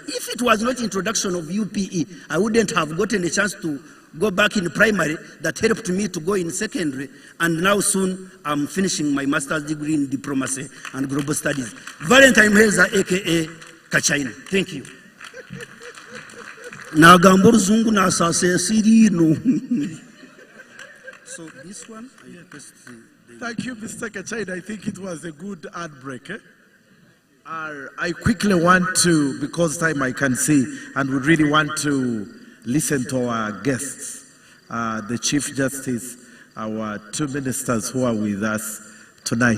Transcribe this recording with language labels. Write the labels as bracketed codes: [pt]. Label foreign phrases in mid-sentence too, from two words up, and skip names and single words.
[en] If it was not introduction of UPE, I wouldn't have gotten a chance to go back in primary. That helped me to go in secondary, and now soon I'm finishing my master's degree in diplomacy and global studies. Valentine Heza, aka Kachina. Thank you. Nagamburu na sase sirino. So this one, I request Thank you, Mr. Kachina. I think it was a good ad break. I quickly want to, because time I can see, and we really want to listen to our guests, the Chief Justice, our two ministers who are with us tonight.